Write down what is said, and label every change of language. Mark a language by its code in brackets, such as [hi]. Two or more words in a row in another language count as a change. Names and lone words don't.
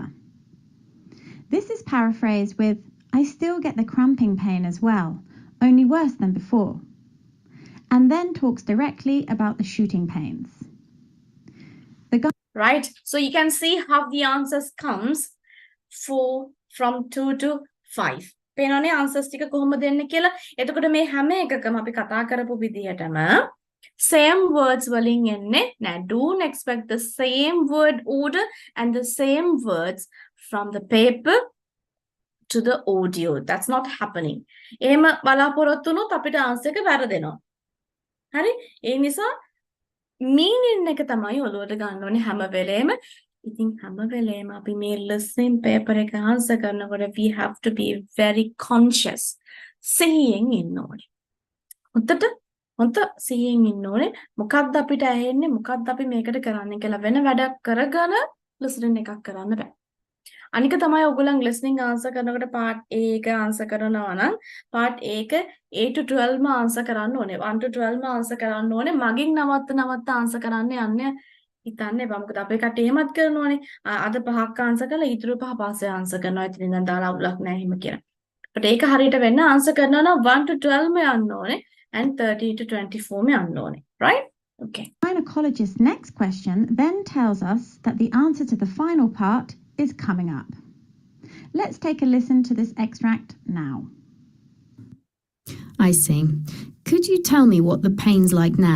[en] This is paraphrased with, I still get the cramping pain as well, only worse than before, and then talks directly about the shooting pains. Right, so you can see how the answers comes from 2 to 5. [si] පේනවනේ answers ටික කොහොමද එන්නේ කියලා. එතකොට මේ හැම එකකම අපි කතා කරපු විදිහටම [en] same words [si] වලින් එන්නේ නෑ. [en] Don't expect the same word order and the same words from the paper to the audio. That's not happening. [si] එහෙම බලාපොරොත්තු වුණොත් අපිට answer එක වැරදෙනවා. හරි? ඒ නිසා meaning එක තමයි ඔළුවට ගන්න ඕනේ හැම වෙලේම. ඉතින් හැම වෙලේම අපි මේ [en] listening paper [si] එක answer කරනකොට [en] we have to be very conscious. [si] සිහියෙන් ඉන්න ඕනේ. හොඳ සිහියෙන් ඉන්න ඕනේ. මොකක්ද අපිට ඇහෙන්නේ? මොකක්ද අපි මේකට කරන්නේ කියලා වෙන වැඩක් කරගෙන listening එකක් කරන්න බෑ. අනික තමයි ඔයගොල්ලන් [en] listening answer [si] කරනකොට part A එක answer කරනවා නම් part A එක 8 to 12 ම answer කරන්න ඕනේ. 1 to 12 ම answer කරන්න ඕනේ. මගින් නවත්ත answer කරන්න යන්නේ හිතන්න එපා. මොකද අපේ කට්ටිය එහෙමත් කරනෝනේ. අද පහක් answer කරලා ඊටු පහ පස්සේ answer කරනවා. ඉතින් ඉඳන් දාලා අවුලක් නැහැ එහෙම කියලා. but ඒක හරියට වෙන්න answer කරනවා නම් 1 to 12 ම යන්න ඕනේ and 30 to 24 ම යන්න ඕනේ. [en] right? Okay. Gynecologist's next question then tells us that the answer to the final part is coming up. Let's take a listen to this extract now. I see. Could you tell me what the pain's like now?